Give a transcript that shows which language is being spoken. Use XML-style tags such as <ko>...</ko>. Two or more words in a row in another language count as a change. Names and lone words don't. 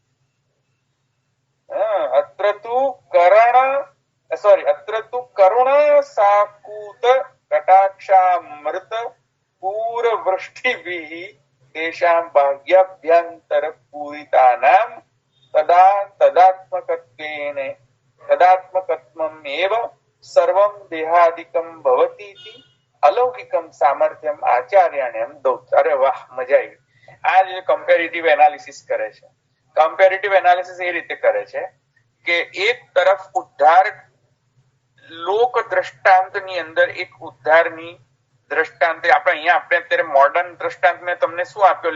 <sa>अत्र तु करुणसाकूत कटाक्षामृत पूर्ववृष्टिभिः तेषां भाग्याभ्यन्तर पूरितानां तदात्मकत्वम् एव सर्वं देहादिकं भवति इति अलौकिकं सामर्थ्यम आचार्याण्यम दौत।</sa> <gu>અરે વાહ, મજા આવી। આ જે</gu> <en>comparative analysis</en> <gu>કરે છે,</gu> <en>comparative analysis</en> <gu>એ રીતે કરે છે કે એક તરફ ઉદ્ધાર લોક દ્રષ્ટાંતની અંદર એક ઉદ્ધારની દ્રષ્ટાંત આપણે અહીંયા આપણે અત્યારે મોડર્ન દ્રષ્ટાંત મેં તમને શું આપ્યો?</gu>